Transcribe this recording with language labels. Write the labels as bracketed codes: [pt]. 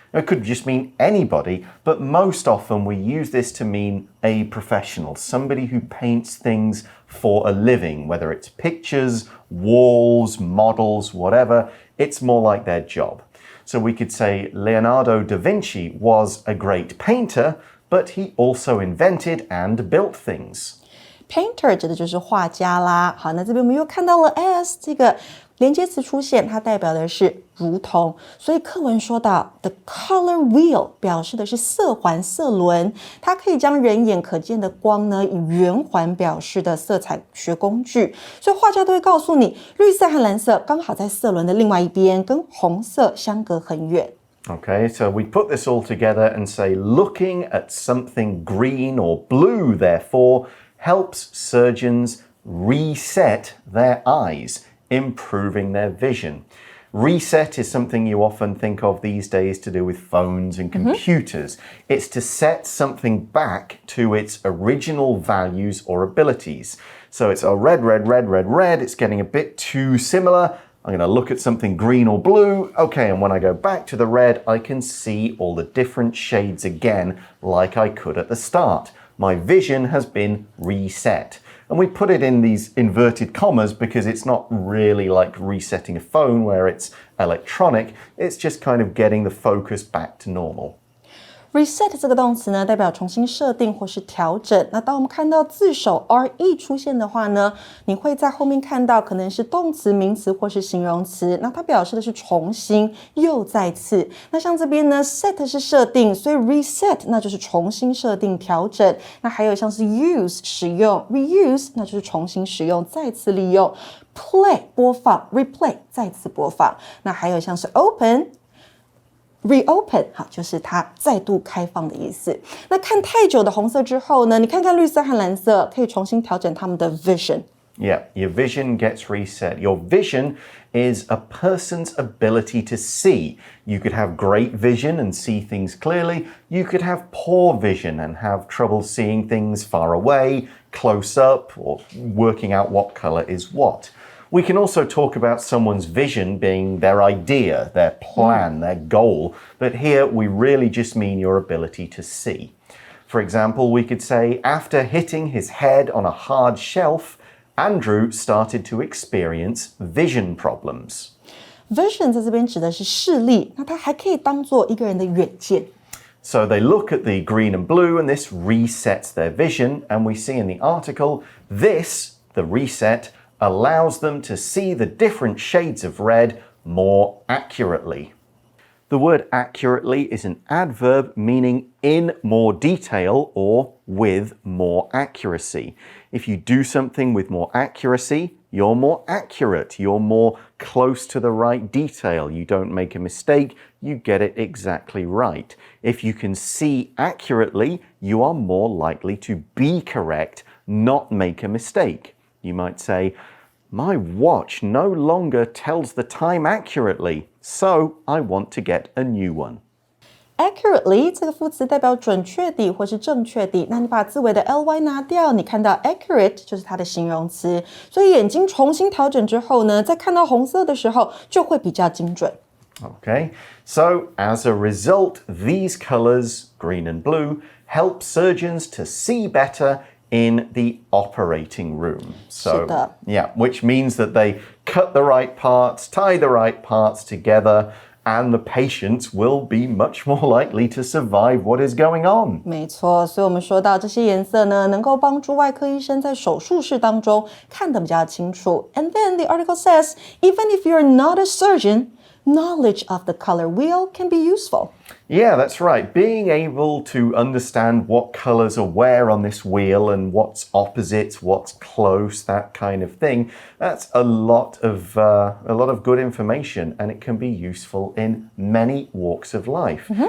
[en] It could just mean anybody, but most often we use this to mean a professional, somebody who paints things for a living, whether it's pictures, walls, models, whatever. It's more like their job. So we could say Leonardo da Vinci was a great painter, but he also invented and built things.Painter [zh] 指的就是画家啦。好，那这边我们又看到了 as 这个连接词出现，它代表的是如同。所以课文说到 the color wheel 表示的是色环、色轮，它可以将人眼可见的光呢以圆环表示的色彩学工具。所以画家都会告诉你，绿色和蓝色刚好在色轮的另外一边，跟红色相隔很远。 [en] Okay, so we put this all together and say looking at something green or blue, therefore, helps surgeons reset their eyes, improving their vision. Reset is something you often think of these days to do with phones and computers. It's to set something back to its original values or abilities. So it's a red, red, red, red, red. It's getting a bit too similar. I'm going to look at something green or blue. Okay, and when I go back to the red, I can see all the different shades again, like I could at the start.My vision has been reset. And we put it in these inverted commas because it's not really like resetting a phone where it's electronic. It's just kind of getting the focus back to normal.Reset [zh] 这个动词呢，代表重新设定或是调整。那当我们看到字首 re 出现的话呢，你会在后面看到可能是动词、名词或是形容词。那它表示的是重新、又再次。那像这边呢 ，set 是设定，所以 reset 那就是重新设定、调整。那还有像是 use 使用 ，reuse 那就是重新使用、再次利用。 play 播放 ，replay 再次播放。那还有像是 open。Reopen 好，就是它再度开放的意思。那看太久的红色之后呢，你看看绿色和蓝色，可以重新调整它们的 vision。Yeah, [en] your vision gets reset. Your vision is a person's ability to see. You could have great vision and see things clearly. You could have poor vision and have trouble seeing things far away, close up, or working out what color is what.We can also talk about someone's vision being their idea, their plan, their goal, but here we really just mean your ability to see. For example, we could say, after hitting his head on a hard shelf, Andrew started to experience vision problems. [zh] Vision 在这边指的是视力，那它还可以当作一个人的远见。 [en] So they look at the green and blue and this resets their vision, and we see in the article, this, the reset,allows them to see the different shades of red more accurately. The word accurately is an adverb meaning in more detail or with more accuracy. If you do something with more accuracy, you're more accurate, you're more close to the right detail. You don't make a mistake, you get it exactly right. If you can see accurately, you are more likely to be correct, not make a mistake.You might say, my watch no longer tells the time accurately, so I want to get a new one. [zh] Accurately 这个副词代表准确地或是正确地，那你把字尾的 ly 拿掉，你看到 accurate 就是它的形容词，所以眼睛重新调整之后呢，在看到红色的时候就会比较精准。 [en] Okay, so as a result, these colors, green and blue, help surgeons to see better.in the operating room. So, yeah, which means that they cut the right parts, tie the right parts together, and the patients will be much more likely to survive what is going on. [zh] 没错，所以我们说到这些颜色呢，能够帮助外科医生在手术室当中看得比较清楚。 [en] And then the article says, even if you're not a surgeon, knowledge of the color wheel can be useful. Yeah, that's right. Being able to understand what colors are where on this wheel and what's opposites, what's close, that kind of thing, that's a lot of good information, and it can be useful in many walks of life.